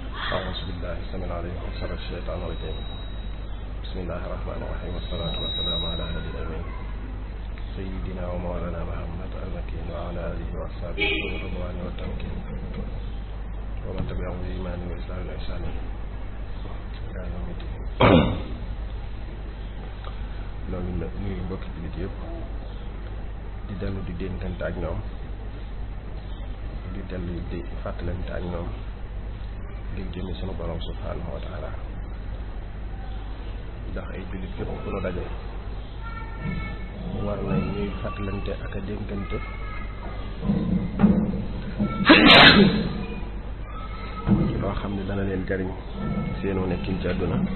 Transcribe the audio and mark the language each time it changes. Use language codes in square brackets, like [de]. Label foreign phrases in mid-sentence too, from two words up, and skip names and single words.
[ar] أعوذ بالله السميع العليم من شر الشيطان الرجيم بسم الله الرحمن الرحيم والصلاة والسلام على هادي الأمين سيدنا ومولانا محمد المكين وعلى آله وأصحابه والرضوان والتمكين ومن تبعهم بإيمان وإسلام والإحسان إلى يوم الدين. [wo] loolu la nuyu mbokki jullit yëpp di dellu di dénkante ak ñoom di dellu di fàttalante ak ñoom ngir jëme sunu borom [ar] سبحانه وتعالى [wo] ndax ay jullit yëpp ku la daje war na ñuy fàttalante ak a dénkante loo xam ne dana leen jariñ seenu nekkin ci àdduna